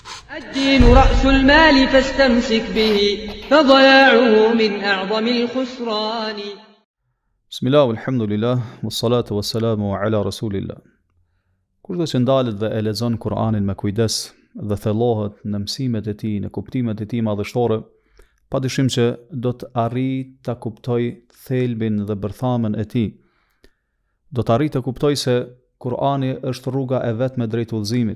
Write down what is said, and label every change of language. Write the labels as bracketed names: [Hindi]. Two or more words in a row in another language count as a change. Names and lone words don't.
[Arabic] الدين رأس المال فاستمسك به فضياعه من أعظم الخسران. بسم الله والحمد لله والصلاة والسلام على رسول الله. [Albanian] Kurdo që ndalet dhe e lexon Kur'anin me kujdes dhe thellohet në mësimet e tij, në kuptimet e tij madhështore, padyshim që do të arrijë ta kuptojë thelbin dhe bërthamën e tij. Do të arrijë të kuptojë se Kur'ani është rruga e vetme drejt udhëzimit.